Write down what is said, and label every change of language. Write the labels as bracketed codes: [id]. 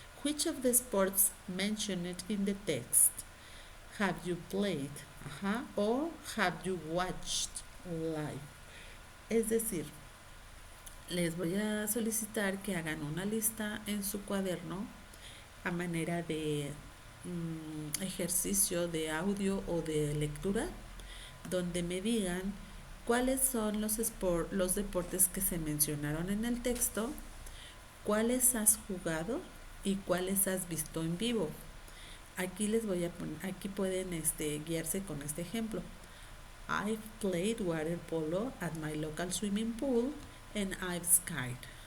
[en] Which of the sports mentioned in the text have you played? Or have you watched live? [es] Es decir, les voy a solicitar que hagan una lista en su cuaderno a manera de ejercicio de audio o de lectura, donde me digan cuáles son los deportes que se mencionaron en el texto, cuáles has jugado y cuáles has visto en vivo. Aquí les voy a poner, aquí pueden guiarse con este ejemplo. [en] I've played water polo at my local swimming pool and I've skied.